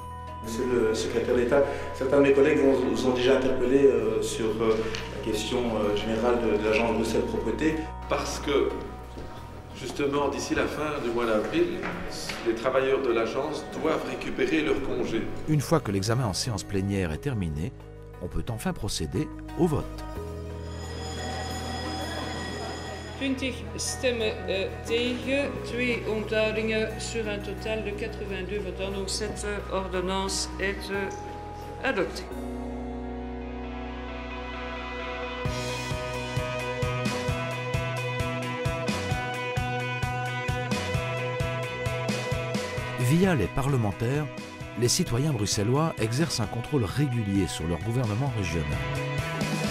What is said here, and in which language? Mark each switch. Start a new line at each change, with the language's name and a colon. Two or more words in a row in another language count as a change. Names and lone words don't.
French: Monsieur le secrétaire d'État, certains de mes collègues vous ont déjà interpellé sur la question générale de l'agence Bruxelles Propreté. Parce que, justement, d'ici la fin du mois d'avril, les travailleurs de l'agence doivent récupérer leur congé. Une fois que l'examen en séance plénière est terminé, on peut enfin procéder au vote.
Dutch: 20 stemmen tegen, 2 onthoudingen
French: sur un total de 82 votants. Donc cette ordonnance est adoptée. Via les parlementaires, les citoyens bruxellois exercent un contrôle régulier sur leur gouvernement régional.